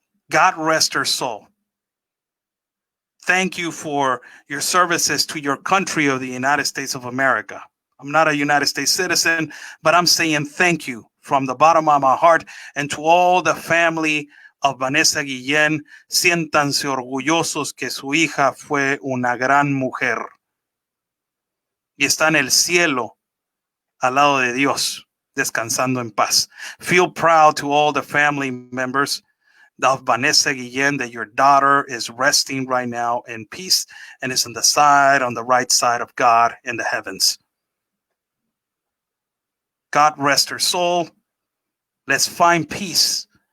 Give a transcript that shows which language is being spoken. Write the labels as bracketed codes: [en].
[en] God rest her soul. Thank you for your services to your country of the United States of America. I'm not a United States citizen, but I'm saying thank you from the bottom of my heart, and to all the family of Vanessa Guillen. [es] Siéntanse orgullosos que su hija fue una gran mujer y está en el cielo al lado de Dios, descansando en paz. [en] Feel proud to all the family members of Vanessa Guillen that your daughter is resting right now in peace and is on the right side of God in the heavens. God rest her soul. Let's find peace.